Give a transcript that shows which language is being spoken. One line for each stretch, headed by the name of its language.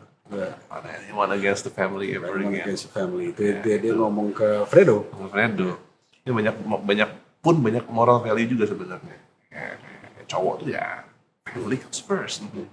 English: Anyone against the family ever again.
Indonesian: Against the family itu dia ngomong ke Fredo. Fredo. Ini banyak moral value juga sebenarnya. Kayak cowok tuh ya
English: family comes first.